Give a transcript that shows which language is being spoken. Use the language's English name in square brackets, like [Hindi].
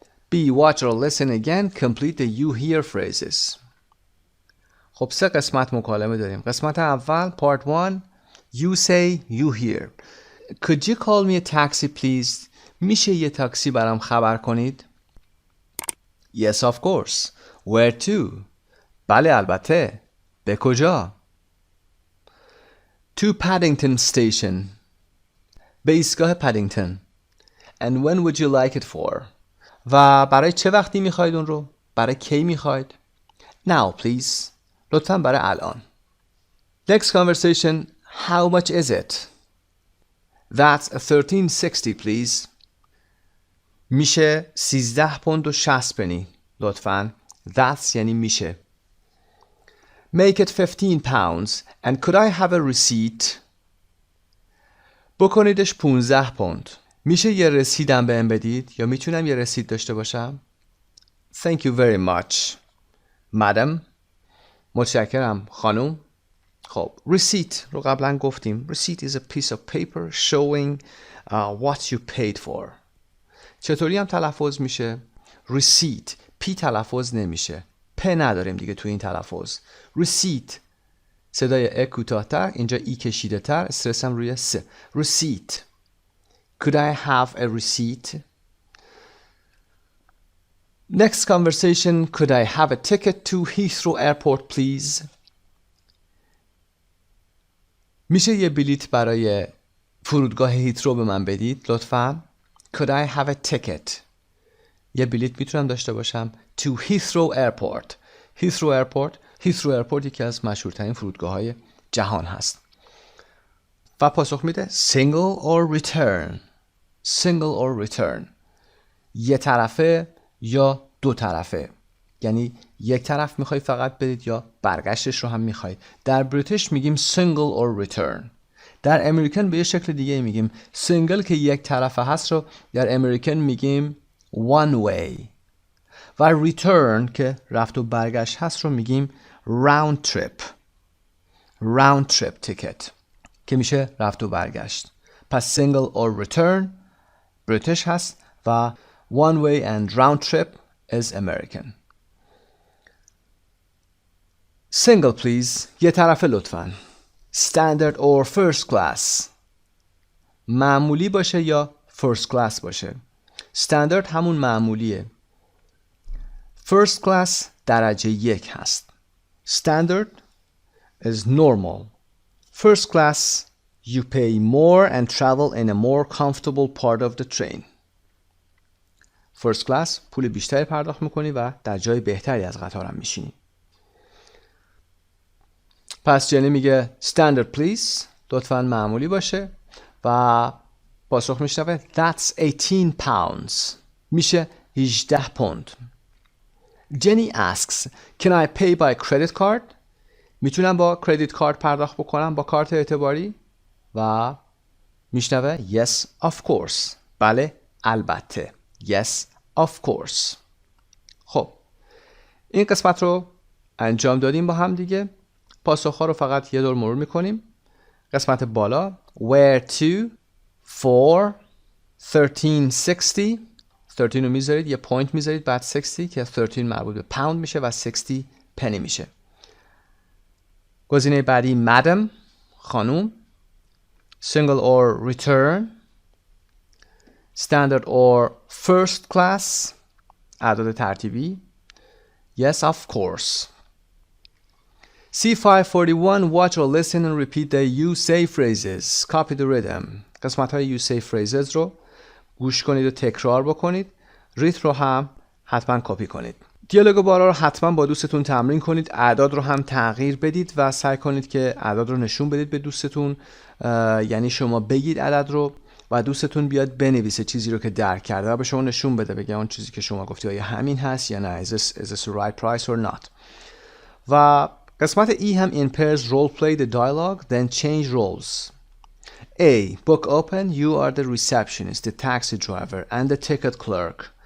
[English] B. Watch or listen again. Complete the you hear phrases. [Persian] خب 3 قسمت مکالمه داریم. [English] قسمت اول Part 1 You say you hear. Could you call me a taxi please? [Persian] میشه یه تاکسی برام خبر کنید؟ [English] Yes of course. Where to? [Persian] بله البته. به کجا؟ [English] To Paddington Station. [Persian] به ایستگاه پدینگتون. [English] And when would you like it for? [Persian] و برای چه وقتی میخواید اون رو؟ برای کی میخواید؟ [English] Now please. [Persian] لطفاً برای الان. [English] Next conversation. How much is it? That's $13.60 please. [Persian] میشه 13 پوند و 60 پنی. لطفاً. That's یعنی میشه. [English] Make it 15 pounds and could I have a receipt? [Persian] بکنیدش 15 پوند. میشه یه رسیدم بهم بدید یا میتونم یه رسید داشته باشم؟ [English] Thank you very much. Madam. [Persian] متشکرم خانم. خب receipt رو قبلا گفتیم. [English] Receipt is a piece of paper showing what you paid for. [Persian] چطوری هم تلفظ میشه؟ [English] receipt. [Persian] پی تلفظ نمیشه. پ نداریم دیگه تو این تلفظ. [English] receipt. [Persian] صدای ا کوتاه‌تر، اینجا ای کشیده تر، استرس هم روی س. [English] receipt. [Persian] Could I have a receipt? [English] Next conversation. Could I have a ticket to Heathrow Airport please? [Persian] میشه یه بلیت برای فرودگاه هیترو به من بدید لطفاً؟ [English] Could I have a ticket? [Persian] یه بلیت میتونم داشته باشم [English] to Heathrow Airport. [Persian] Heathrow Airport یکی از مشهورترین فرودگاه‌های جهان هست. و پاسخ میده [English] single or return. Single or return. [Persian] یه طرفه یا دو طرفه. یعنی یک طرف میخوای فقط بدید یا برگشتش رو هم میخواید. در بریتیش میگیم [English] single or return. [Persian] در امریکن به یه شکل دیگه میگیم single که یک طرفه هست رو در امریکن میگیم one way. و return که رفت و برگشت هست رو میگیم round trip ticket که میشه رفت و برگشت. [English] پس single or return [Persian] بریتیش هست و [English] one way and round trip is American. Single please. [Persian] یه طرفه لطفاً. [English] Standard or first class. [Persian] معمولی باشه یا [English] first class [Persian] باشه. Standard همون معمولیه. First class درجه 1 هست. [English] Standard is normal. First class you pay more and travel in a more comfortable part of the train. [Persian] First class پول بیشتری پرداخت میکنی و در جای بهتری از قطارم میشینی. پس جنی میگه [English] standard please. [Persian] لطفاً معمولی باشه و پاسخ میشنوه [English] that's 18 pounds. [Persian] میشه 18 پوند. [English] Jenny asks can I pay by credit card? [Persian] میتونم با کردیت کارت پرداخت بکنم با کارت اعتباری؟ و میشنوه [English] yes of course. [Persian] بله البته. [English] yes of course. [Persian] خب این قسمت رو انجام دادیم با هم دیگه. پاسخ‌ها رو فقط یه دور مرور میکنیم. قسمت بالا [English] where to for 1360. [Persian] 13 رو میذارید یه پوینت میذارید بعد 60 که 13 مربوط به پوند میشه و 60 پنی میشه. گزینه بعدی madam خانوم. [English] single or return. standard or first class [Persian] اعداد ترتیبی. [English] yes of course. C541 watch or listen and repeat the you say phrases. Copy the rhythm. [Persian] قسمت های you say phrases رو گوش کنید و تکرار بکنید. ریتم رو هم حتما کپی کنید. دیالوگ بالا رو حتما با دوستتون تمرین کنید. اعداد رو هم تغییر بدید و سعی کنید که اعداد رو نشون بدید به دوستتون. یعنی شما بگید عدد رو و دوستتون بیاد بنویسه چیزی رو که درک کرده و به شما نشون بده، بگه اون چیزی که شما گفتی آیا همین هست یا نه. [English] Is this the right price or not. [Persian] و قسمت ای هم [English] in pairs role play the dialogue then change roles. A. Book open. You are the receptionist, the taxi driver, and the ticket clerk.